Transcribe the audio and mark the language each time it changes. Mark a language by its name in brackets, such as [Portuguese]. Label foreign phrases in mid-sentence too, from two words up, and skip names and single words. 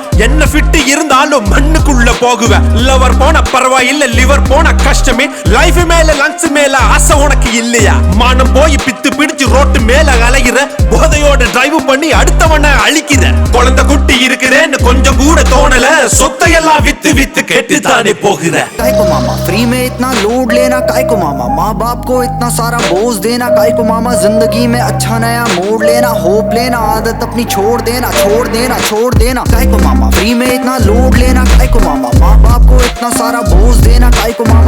[Tamil] என்ன ஃபிட் இருந்தாலும் மண்ணுக்குள்ள போகுவேன். லவர் போன பரவாயில்ல, லிவர் போன கஷ்டமே. லைஃப் மேல லங்ஸ் மேல ஆசை உனக்கு இல்லையா? மானம் போய் பித்து பிடிச்சு ரோட்டு மேல அலைகிற. போதையோட டிரைவ் பண்ணி அடுத்தவனை அழிக்கிற. குழந்தை குட்டி இருக்கிறேன்னு கொஞ்சம் கூட தோணல. சொத்தையெல்லாம் வித்து கெட்டு தானே போகிற. [Hindi] काय को मामा फ्री में इतना लोड लेना काय को मामा, माँ बाप को इतना सारा बोझ देना काय को मामा. जिंदगी में अच्छा नया मोड़ लेना, होप लेना, आदत अपनी छोड़ देना काय को मामा. फ्री में इतना लोड लेना काय को मामा, माँ बाप को इतना सारा बोझ देना काय को मामा.